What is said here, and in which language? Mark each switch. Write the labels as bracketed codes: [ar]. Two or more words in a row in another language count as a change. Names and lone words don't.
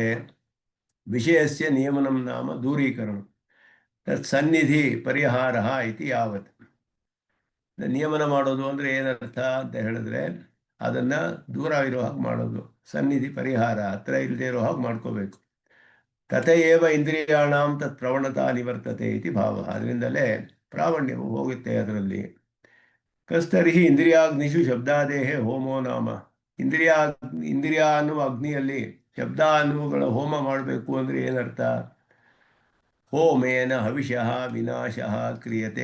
[sa] ವಿಷಯಸ್ಯ ನಿಯಮನಂ ನಾಮ ದೂರೀಕರಣ ತತ್ ಸನ್ನಿಧಿ ಪರಿಹಾರ ಇತಿ ಯಾವತ್. [kn] ನಿಯಮನ ಮಾಡೋದು ಅಂದರೆ ಏನರ್ಥ ಅಂತ ಹೇಳಿದ್ರೆ ಅದನ್ನು ದೂರ ಇರೋ ಹಾಗೆ ಮಾಡೋದು, ಸನ್ನಿಧಿ ಪರಿಹಾರ, ಹತ್ರ ಇಲ್ಲದೆ ಇರೋ ಹಾಗೆ ಮಾಡ್ಕೋಬೇಕು. [sa] ತಥೈವ ಇಂದ್ರಿಯಾಣಾಂ ತತ್ ಪ್ರವಣತಾ ನಿವರ್ತತೆ ಇತಿ ಭಾವ. [kn] ಅದರಿಂದಲೇ ಪ್ರಾವಣ್ಯವು ಹೋಗುತ್ತೆ ಅದರಲ್ಲಿ. [sa] ಕಸ್ತರ್ಹಿ ಇಂದ್ರಿಯಾಗ್ನಿಷು ಶಬ್ದಾದೇಹೇ ಹೋಮೋ ನಾಮ. [kn] ಇಂದ್ರಿಯ ಅನ್ನುವ ಅಗ್ನಿಯಲ್ಲಿ ಶಬ್ದ ಅನ್ನುವುಗಳ ಹೋಮ ಮಾಡಬೇಕು ಅಂದರೆ ಏನರ್ಥ? [sa] ಹೋಮೇನ ಹವಿಷಃ ವಿನಾಶಃ ಕ್ರಿಯತೆ.